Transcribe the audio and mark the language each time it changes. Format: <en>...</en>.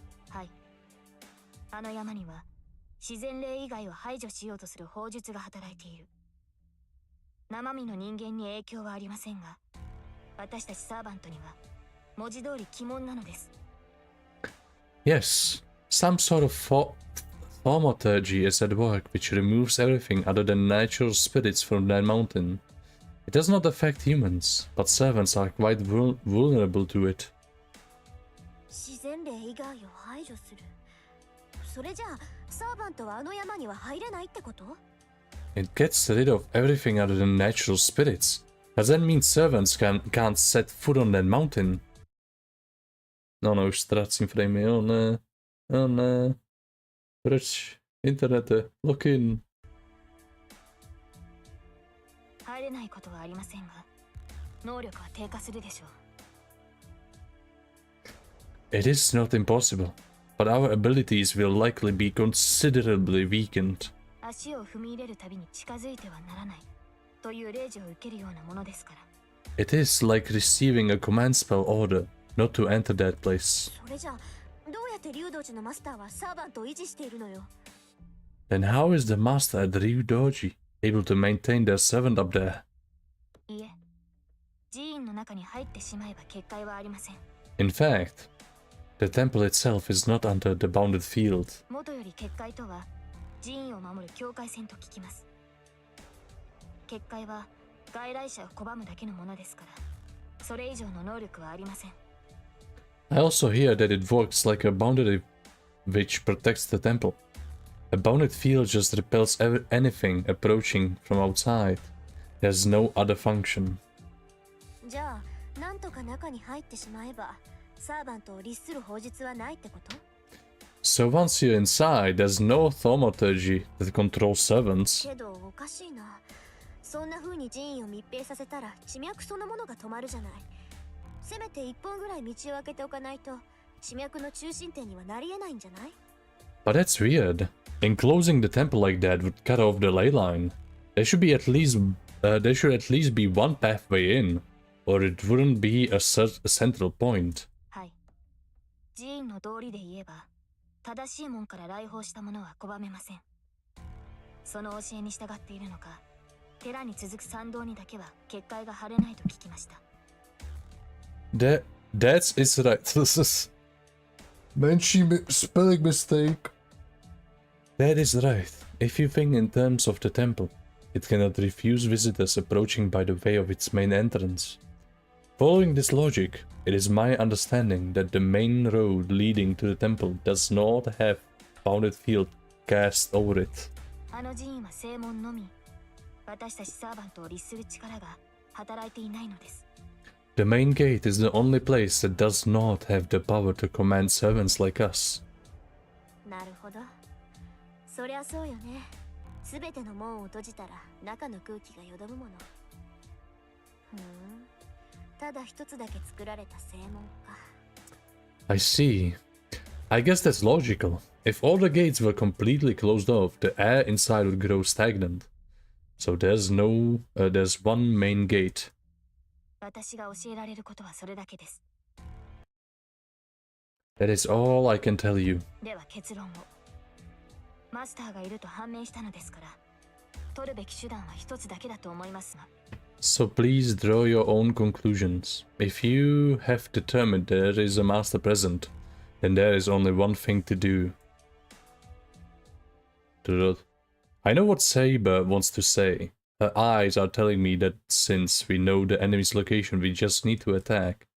<ja>はい。あの山には自然霊以外を排除しようとする法術が働いている。生身の人間に影響はありませんが、私たちサーバントには文字通り鬼門なのです。</ja> <en>Yes, some sort of thaumaturgy is at work which removes everything other than natural spirits from that mountain. It does not affect humans, but servants are quite vulnerable to it.</en> <ja>自然霊以外を排除する。それじゃあ、サーバントはあの山には入れないってこと？</ja> <en>It gets rid of everything other than natural spirits. Does that mean servants can't set foot on that mountain?</en> <cs>No, už ztrácím framey, oh ne. Proč? Internete, login.</cs> <ja>入れないことはありませんが、能力は低下するでしょう。</ja> <en>It is not impossible, but our abilities will likely be considerably weakened.</en> <ja>足を踏み入れるたびに近づいてはならないという令状を受けるようなものですから。</ja> <en>It is like receiving a command spell order not to enter that place.</en> <ja>それじゃあ、どうやって竜道寺のマスターはサーバントを維持しているのよ。</ja> <en>Then how is the master at Ryudoji able to maintain their servant up there?</en> <ja>いえ、寺院の中に入ってしまえば結界はありません。 In fact, the temple itself is not under the bounded field. 元より結界とは寺院を守る境界線と聞きます。結界は外来者を拒むだけのものですから、それ以上の能力はありません。</ja> <en>I also hear that it works like a boundary which protects the temple. A bounded field just repels anything approaching from outside. There's no other function.</en> <ja>じゃあ、なんとか中に入ってしまえば、サーバントを律する法術はないってこと？</ja> <en>So once you're inside, there's no thaumaturgy that controls servants.</en> <ja>けどおかしいな。そんな風に寺院を密閉させたら地脈そのものが止まるじゃない。せめて一本ぐらい道を開けておかないと地脈の中心点にはなり得ないんじゃない？</ja> <en>But that's weird. Enclosing the temple like that would cut off the ley line. There should at least be one pathway in, or it wouldn't be a central point.</en> <ja>はい。寺院の道理で言えば、正しい門から来訪した者は拒めません。その教えに従っているのか、寺に続く参道にだけは結界が張れないと聞きました。</ja> <en>That's is right. This is spelling mistake. That is right. If you think in terms of the temple, it cannot refuse visitors approaching by the way of its main entrance. Following this logic, it is my understanding that the main road leading to the temple does not have bounded field cast over it.</en> <ja>あの寺院は正門のみ。私たちサーバントを律する力が働いていないのです。</ja> <en>The main gate is the only place that does not have the power to command servants like us.</en> <ja>なるほど。そりゃそうよね。すべての門を閉じたら中の空気がよどむもの。ただ一つだけ作られた正門か。</ja> <en>I see. I guess that's logical. If all the gates were completely closed off, the air inside would grow stagnant. So there's one main gate.</en> <ja>私が教えられることはそれだけです。</ja> <en>That is all I can tell you.</en> <ja>では結論を。マスターがいると判明したのですから、取るべき手段は一つだけだと思いますが。</ja> <en>So please draw your own conclusions. If you have determined there is a master present, then there is only one thing to do. I know what Saber wants to say. Her eyes are telling me that since we know the enemy's location, we just need to attack.</en>